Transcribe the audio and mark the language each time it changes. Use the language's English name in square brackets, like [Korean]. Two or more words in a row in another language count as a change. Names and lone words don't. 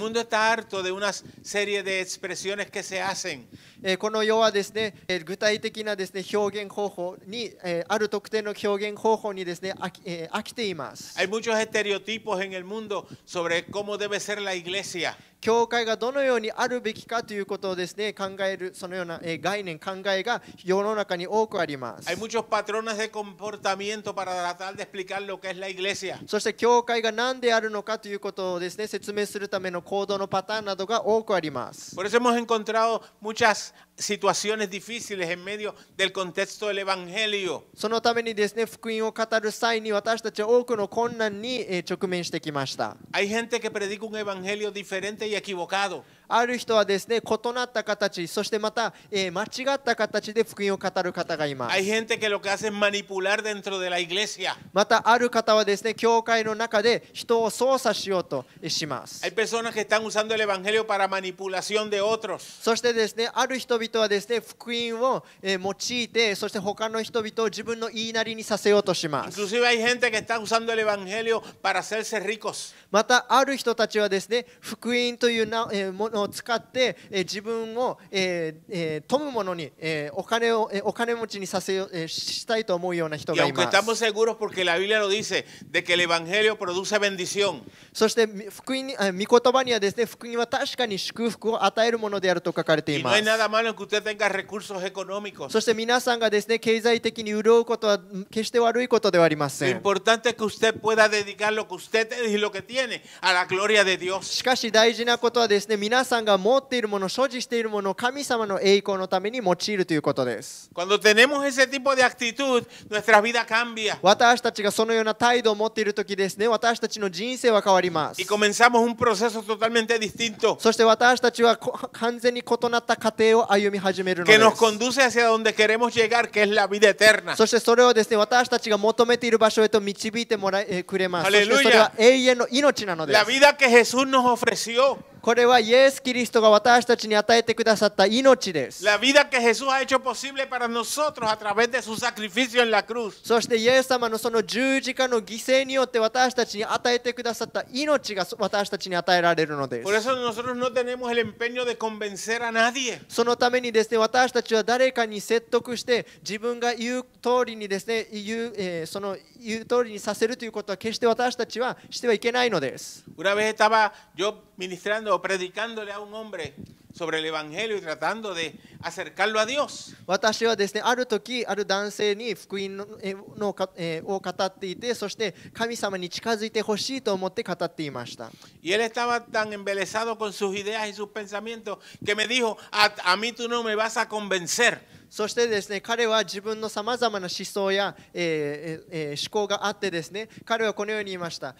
[Spanish] El mundo está harto de una serie de expresiones que se hacen. [Japanese] この世はですね、具体的なですね、表現方法に、ある特定の表現方法にですね、飽きています。 [Spanish] Hay muchos estereotipos en el mundo sobre cómo debe ser la iglesia. [Japanese] 教会がどのようにあるべきかということをですね、考えるそのような概念、考えが世の中に多くあります。 [Spanish] Hay muchos patrones de comportamiento para tratar de explicar lo que es la iglesia. [Japanese] そして教会が何であるのかということをですね、説明するための行動のパターンなどが多くあります。 [Spanish] Por eso hemos encontrado muchas situaciones difíciles en medio del contexto del evangelio. [Japanese] そのためにですね、福音を語る際に私たちは多くの困難に直面してきました。 [Spanish] Hay gente que predica un evangelio diferente y equivocado. [Japanese] ある人はですね、異なった形、そしてまた、間違った形で福音を語る方がいます。 [Spanish] Hay gente que lo que hace es manipular dentro de la iglesia. [Japanese] またある方はですね、教会の中で人を操作しようとします。 [Spanish] Hay personas que están usando el evangelio para manipulación de otros. [Japanese] そしてですね、ある人々はですね、福音を用いて、そして他の人々を自分の言いなりにさせようとします。 [Spanish] Inclusive hay gente que está usando el evangelio para hacerse ricos. [Japanese] またある人たちはですね、福音というものを使って自分を富むものにお金持ちにしたいと思うような人 [Spanish] Y [Japanese] がい [Spanish] aunque [Japanese] ます。 [Spanish] estamos seguros porque la Biblia lo dice de que el evangelio produce bendición. [Japanese] そして福音御言葉にはですね、福音は確かに祝福を与えるものであると書かれてい [Spanish] Y no [Japanese] ま [Spanish] hay [Japanese] す。 [Spanish] nada malo en que usted tenga recursos económicos. [Japanese] そして皆さんがですね、経済的に潤うことは決して悪いことではありま [Spanish] Lo [Japanese] せん。 [Spanish] importante es que usted pueda dedicar lo que usted es y lo que tiene a la gloria de Dios. [Japanese] しかし大事なことはですね、皆さんが持っているもの、所持しているものを神様の栄光のために用いるということです。 [Spanish] Cuando tenemos ese tipo de actitud, nuestra vida cambia. [Japanese] 私たちがそのような態度を持っているときですね、私たちの人生は変わります。 [Spanish] Y comenzamos un proceso totalmente distinto [Japanese] そして私たちは完全に異なった過程を歩み始めるので [Spanish] que nos [Japanese] す。 [Spanish] conduce hacia donde queremos llegar, que es la vida eterna. [Japanese] そしてそれをですね、私たちが求めている場所へと導いてくれます。そして [Spanish] Aleluya. [Japanese] それは永遠の命なので [Spanish] La [Japanese] す。 [Spanish] vida que Jesús nos ofreció, [Japanese] これはイエス・キリストが私たちに与えてくださった命です。 [Spanish] la vida que Jesús ha hecho posible para nosotros a través de su sacrificio en la cruz. [Japanese] そしてイエス様のその十字架の犠牲によって私たちに与えてくださった命が私たちに与えられるので [Spanish] Por [Japanese] す。 [Spanish] eso nosotros no tenemos el empeño de convencer a nadie. [Japanese] そのためにですね、私たちは誰かに説得して自分が言う通りにですね、その言う通りにさせるということは決して私たちはしてはいけないのです。 [Spanish] Una vez estaba yo ministrando o predicándole a un hombre sobre el Evangelio y tratando de acercarlo a Dios. [Japanese] 私はですね、ある時、ある男性に福音を語っていて、そして神様に近づいてほしいと思って語っていました。 [Spanish] Y él estaba tan embelesado con sus ideas y sus pensamientos que me dijo, a mí tú no me vas a convencer. [Japanese] そしてですね、彼は自分のさまざまな思想や、思考があってですね、彼はこのように言いました。